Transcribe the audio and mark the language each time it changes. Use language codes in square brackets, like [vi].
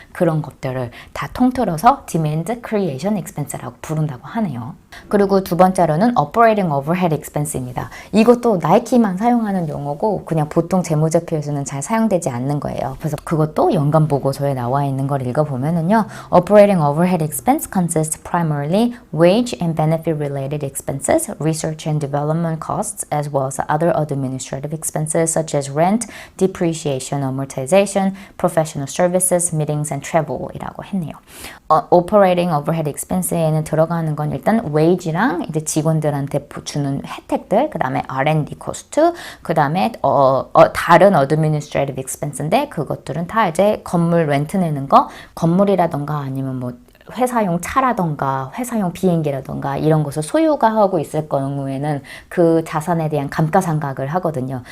[ko] 그런 것들을 다 통틀어서 demand creation expense라고 부른다고 하네요. 그리고 두 번째로는 operating overhead expense입니다. 이것도 나이키만 사용하는 용어고 그냥 보통 재무제표에서는 잘 사용되지 않는 거예요. 그래서 그것도 연간 보고서에 나와 있는 걸 읽어보면은요. [en] Operating overhead expense consists primarily wage and benefit related expenses, research and development costs, as well as other administrative expenses such as rent, depreciation, amortization, professional services, meetings and travel [ko] 이라고 했네요. Operating overhead expense에는 들어가는 건 일단 wage랑 이제 직원들한테 주는 혜택들, 그 다음에 R&D 코스트, 그 다음에 다른 administrative expense인데 그것들은 다 이제 건물 렌트 내는 거, 건물이라던가 아니면 뭐 회사용 차라던가 회사용 비행기라던가 이런 것을 소유가 하고 있을 경우에는 그 자산에 대한 감가상각을 하거든요.